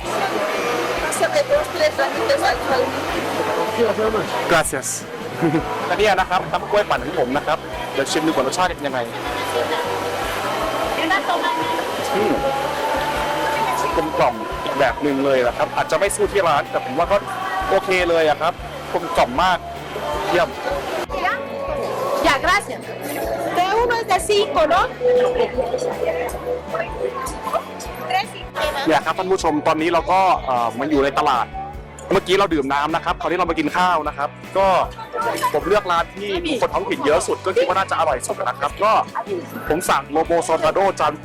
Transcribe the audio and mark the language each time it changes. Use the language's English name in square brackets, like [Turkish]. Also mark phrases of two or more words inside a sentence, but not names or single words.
[Thai] gracias อันนี้นะครับน้ำกล้วยปั่นของผมนะครับเดี๋ยวชิมดูก่อนรสชาติเป็นยังไงกลมกล่อมอีกแบบหนึ่งเลยนะครับอาจจะไม่สู้ที่ร้านแต่ผมว่าก็โอเคเลยอะครับกลมกล่อมมากเยี่ยม [Spanish] Ya, gracias. De uno es de 5, ¿no? [Thai] เนี่ยครับท่านผู้ชมตอนนี้เราก็มาอยู่ในตลาดเมื่อกี้เราดื่มน้ำนะครับคราวนี้เรามากินข้าวนะครับก็ผมเลือกร้านที่คนท้องถิ่นเยอะสุดก็คิดว่าน่าจะอร่อยสุดนะครับ ก็ผมสั่งโลโบซอตาโดจานโป